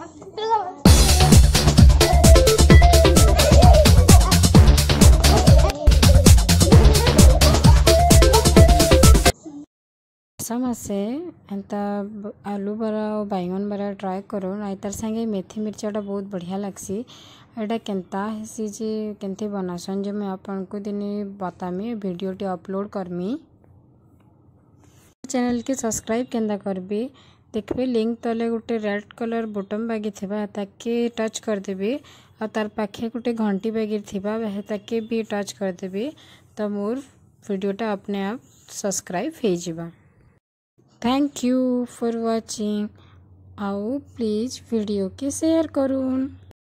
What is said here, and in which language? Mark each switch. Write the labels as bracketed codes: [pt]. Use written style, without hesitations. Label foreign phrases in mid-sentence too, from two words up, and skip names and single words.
[spv] समसे एंता आलू बरा और बैंगन बरा ट्राई करो ना तार संगे मेथी मिर्चाटा बहुत बढ़िया लागसी। एटा केनता हेसी जे केनते बनासन जे मैं आपनको दिने बतामी वीडियोटे अपलोड करमी। चैनल के सब्सक्राइब केंदा करबे देखबे लिंक तले गोटे रेड कलर बटन बागी थिबा ताके टच कर देबे और तार पाखे गोटे घंटी बागी थिबा ताके भी टच कर देबे तो मोर वीडियोटा [hi] अपने आप [spv] सब्सक्राइब हो जिबा। [en] Thank you for watching. [hi] आओ प्लीज वीडियो के शेयर करूँ।